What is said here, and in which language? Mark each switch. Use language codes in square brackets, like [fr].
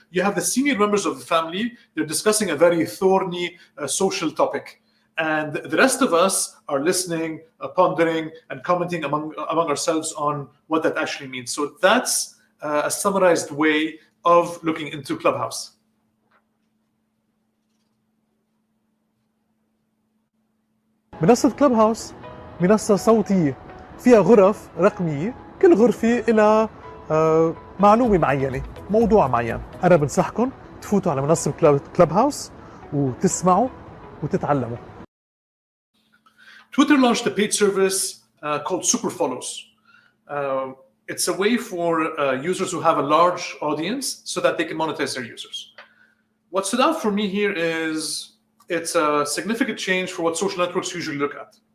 [en] You have the senior members of the family. They're discussing a very thorny social topic. And the rest of us are listening, pondering, and commenting among ourselves on what that actually means. So that's a summarized way of looking into Clubhouse. [ar] منصة كلوب منصة صوتية فيها غرف رقمية، كل غرفة لها معلومة معينة، موضوع معين. أنا بنصحكم تفوتوا على منصة كلوب هاوس وتسمعوا وتتعلموا. [en] Twitter launched a paid service called Super Follows. It's a way for users who have a large audience so that they can monetize their users. What stood out for me here is it's a significant change for what social networks usually look at.